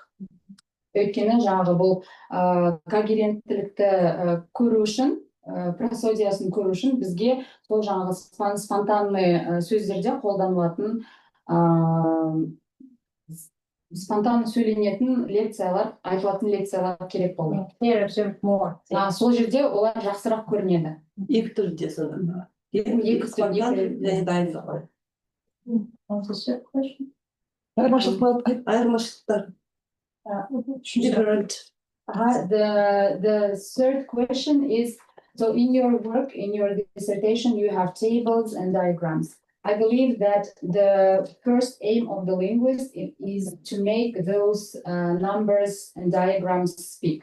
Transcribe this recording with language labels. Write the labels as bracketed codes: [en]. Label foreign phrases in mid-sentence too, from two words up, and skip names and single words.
[kk] Өйткені жаңағы бұл когеренттілікті көру үшін, просодиясын көру үшін бізге сол жаңағы спонтанный сөздерде қолданылатын спонтанно сөйленетін лекциялар, айтылатын лекциялар керек болды. Сол жерде олар жақсырақ көрінеді. Екі түрде сонда. Екі спонтан және дайындалған. Айырмашылықтар. [en] The third question is, so in your work, in your dissertation, you have tables and diagrams. I believe that the first aim of the linguist is to make those numbers and diagrams speak.